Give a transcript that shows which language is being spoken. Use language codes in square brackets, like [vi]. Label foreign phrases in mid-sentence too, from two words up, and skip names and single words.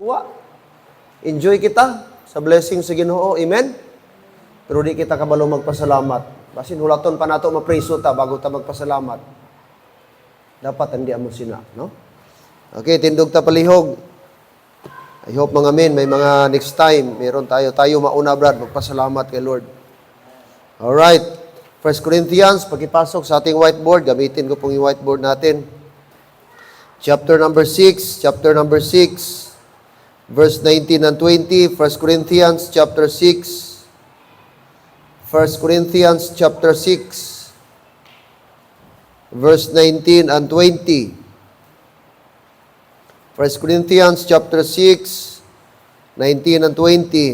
[hil] Wa. Enjoy kita sa blessing sa Ginoo. Amen? Pero di kita kabalo magpasalamat. Basin hulaton pa nato mapriso ta bago ta magpasalamat. Dapat hindi amo sina, no? Okay, tindog ta palihog. [en] I hope [tl] mga men, may mga [en] next time, [tl] meron tayo mauna brad, magpasalamat kay Lord. Alright, 1 Corinthians, pagkipasok sa ating whiteboard, gamitin ko pong yung whiteboard natin. [en] Chapter number 6, verse 19 and 20, 1 Corinthians chapter 6, 1 Corinthians chapter 6, verse 19 and 20. 1 Corinthians chapter 6, 19 and 20.